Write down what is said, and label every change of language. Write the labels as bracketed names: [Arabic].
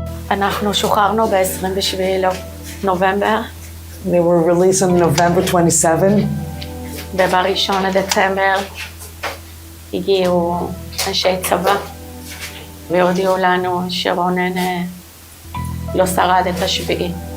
[Hebrew] אנחנו שוחררנו ב-27 לנובמבר, [English] They were released on November 27. [Hebrew] וב-1 לדצמבר הגיעו אנשי צבא והודיעו לנו שרונן לא שרד את השביעי.